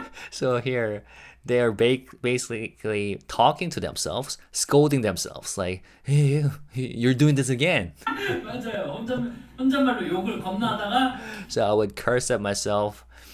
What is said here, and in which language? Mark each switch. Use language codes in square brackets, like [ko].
[en] So here, they are basically talking to themselves, scolding themselves, like, hey, you're doing this again. [ko] 맞아요. 혼잣말로 욕을 겁나 하다가 [en] So I would curse at myself,